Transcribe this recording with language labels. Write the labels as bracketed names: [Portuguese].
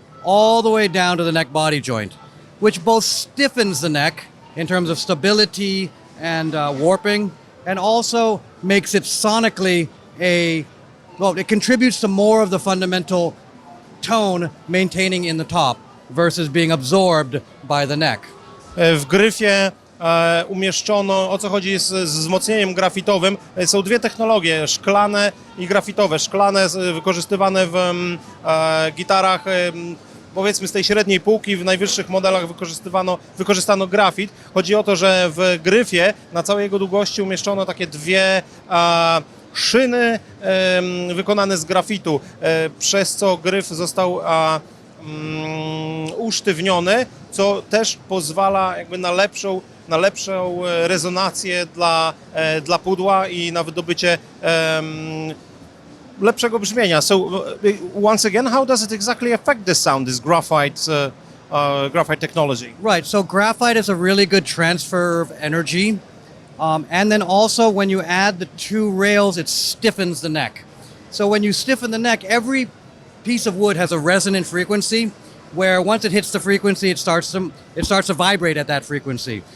[English] all the way down to the neck body joint, which both stiffens the neck in terms of stability and warping, and also makes it sonically it contributes to more of the fundamental tone maintaining in the top versus being absorbed by the neck. [Polish] W gryfie umieszczono, o co chodzi z wzmocnieniem grafitowym, są dwie technologie, szklane i grafitowe. Szklane wykorzystywane w gitarach powiedzmy z tej średniej półki, w najwyższych modelach wykorzystano grafit. Chodzi o to, że w gryfie na całej jego długości umieszczono takie dwie szyny wykonane z grafitu, przez co gryf został usztywniony, co też pozwala jakby na lepszą rezonację dla pudła i na wydobycie lepszego brzmienia. [English] So once again, how does it exactly affect the sound, this graphite technology? Right, so graphite is a really good transfer of energy. And then also when you add the 2 rails, it stiffens the neck. So when you stiffen the neck, every piece of wood has a resonant frequency where once it hits the frequency, it starts to vibrate at that frequency.